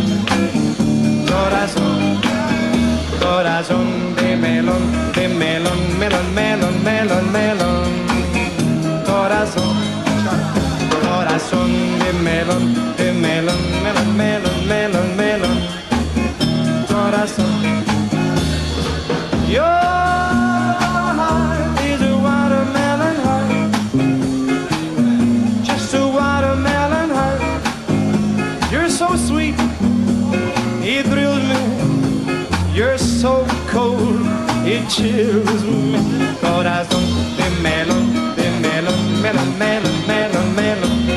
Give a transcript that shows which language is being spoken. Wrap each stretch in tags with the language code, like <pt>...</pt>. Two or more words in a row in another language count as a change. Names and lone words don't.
<es>Corazón, corazón de melón, melón, melón, melón, melón. Corazón, corazón de melón, melón, melón, melón. Corazón.</es> <en>Your heart is a watermelon heart, just a watermelon heart. You're so sweet, it thrills me. You're so cold, it chills me.</en> <es>Corazón de melón, melón, melón, melón, melón.</es>